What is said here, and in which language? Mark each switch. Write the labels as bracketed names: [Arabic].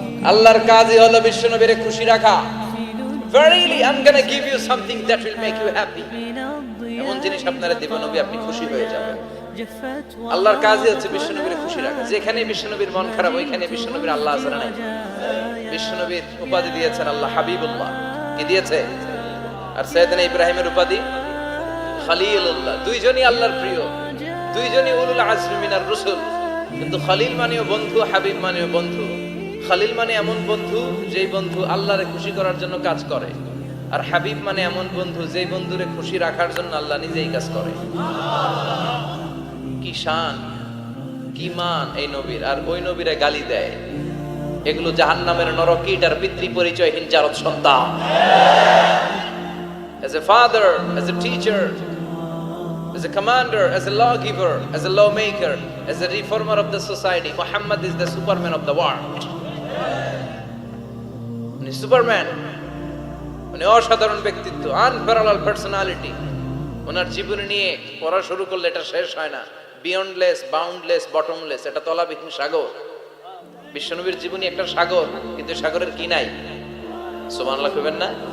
[Bangla] আল্লাহর কাজই হলো বিশ্বনবীরে খুশি রাখা। [English] Verily I'm going to give you something that will make you happy. [Bangla] এমন জিনিস আপনারে দেব নবী, আপনি খুশি হয়ে যাবেন। আল্লাহর কাজই হচ্ছে বিশ্বনবীরে খুশি রাখা। যেখানে বিশ্বনবীর মন খারাপ, ওইখানে বিশ্বনবীর আল্লাহ আছে না নাই? বিশ্বনবীর উপাধি দিয়েছেন আল্লাহ হাবিবুল্লাহ। কি দিয়েছে? আর সাইয়েদনা ইব্রাহিমের উপাধি খলিলুল্লাহ। দুইজনই আল্লাহর প্রিয়, দুইজনই [Arabic] উলুল আজমি মিনার রাসূল। [Bangla] কিন্তু খলিল মানেও বন্ধু, হাবিব মানেও বন্ধু। খলিল মানে এমন বন্ধু যেই বন্ধু আল্লাহরে খুশি করার জন্য কাজ করে, আর হাবিব মানে এমন বন্ধু যেই বন্ধুরে খুশি রাখার জন্য আল্লাহ নিজেই কাজ করে। কি শান, কি মান এই নবীর! আর ওই নবীরে গালি দেয়। এগুলো জাহান্নামের নরকীট আর পিতৃ পরিচয়হীন জারদ সন্তান। [English] As a father, as a teacher, as a commander, as a lawgiver, as a lawmaker, as a reformer of the society, Muhammad is the superman of the world. [Bangla] উনি সুপারম্যান, উনি অসাধারণ ব্যক্তিত্ব, [English] Unparallel personality. [Bangla] ওনার জীবনী নিয়ে পড়া শুরু করলে এটা শেষ হয় না। [English] beyondless, boundless, bottomless, [Bangla] এটা তলাবিহীন সাগর। বিশ্বনবীর জীবনী একটা সাগর, কিন্তু সাগরের কি নাই? সুবহানাল্লাহ কইবেন না?